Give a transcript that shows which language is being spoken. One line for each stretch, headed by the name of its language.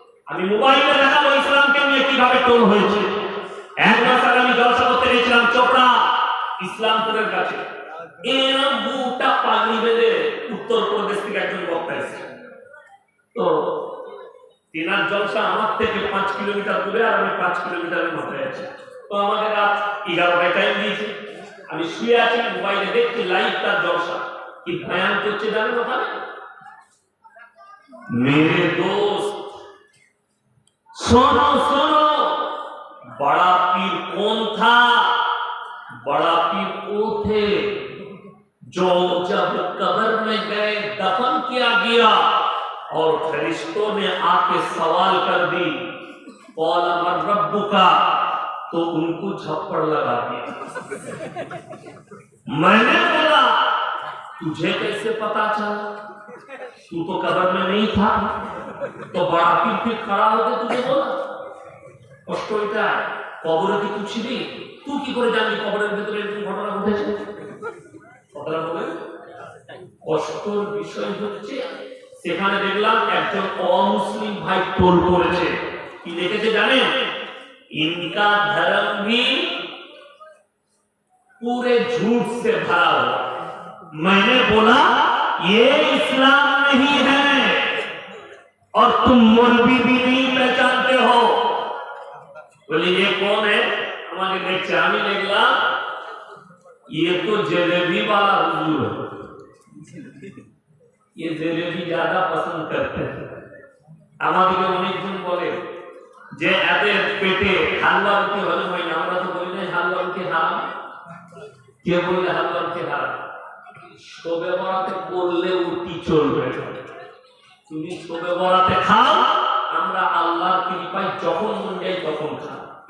Bangla: আমি মোবাইলে দেখাবো ইসলামকে নিয়ে কিভাবে টোল হয়েছে। এক মাস আগে আমি জলসা করতে গেছিলাম চোপড়া ইসলামপুরের কাছে, এরকম বুকটা পাগড়ি বেঁধে উত্তরপ্রদেশ থেকে একজন বক্তা এসেছে। তো তিনার জলসা আমার থেকে 5 কিলোমিটার দূরে, আর আমি 5 কিলোমিটারের মাথায় আছি। তো আমাকে রাত 11টায় টাইম দিয়েছে, আমি শুয়ে আছি, মোবাইলে দেখছি লাইভ তার জলসা, কি বয়ান করছে জানেন ওখানে?
Hindi: मेरे दोस्त सुनो सुनो, बड़ा पीर कौन था? बड़ा पीर वो थे जो जब कब्र में गए दफन किया गया और फरिश्तों ने आके सवाल कर दी कौल अमर रब्बु का, तो उनको झप्पड़ लगा दिया। मैंने बोला तुझे कैसे पता चला? तू तो कब्र में नहीं था। तो बड़ा पीर फिर खड़ा होकर तुझे बोला
Bangla: কষ্ট এটা, কবরে কি তুই ছিলি? তুই কি করে জানলি কবরের ভিতরে এরকম ঘটনা ঘটেছে? কথাটা বলে কষ্টর বিষয় হচ্ছে, সেখানে দেখলাম একজন অমুসলিম ভাই টোল করেছে, কি লিখেছে জানেন?
Hindi: इनका धर्म भी पूरे झूठ से भरा हुआ। मैंने बोला ये इस्लाम नहीं है और तुम मौलवी भी नहीं पहचानते हो। बोले ये कौन है? हमारे देखते
Bangla: আমি দেখলাম
Hindi: ये तो जलेबी वाला हुजूर है, ये जलेबी ज्यादा पसंद करते हैं।
Bangla: আমাদেরকে অনেকজন বলে যে এদের পেটে হালুয়া রুটি হজম হয় না, আমরা তো বলি না হালুয়া রুটি হারাম। কে বললে হালুয়া রুটি হারাম? শোবে বরাতে করলে রুটি চলবে, তুমি শোবে বরাতে খাও, আমরা আল্লাহর কৃপায় যখন মন যাই তখন খাও।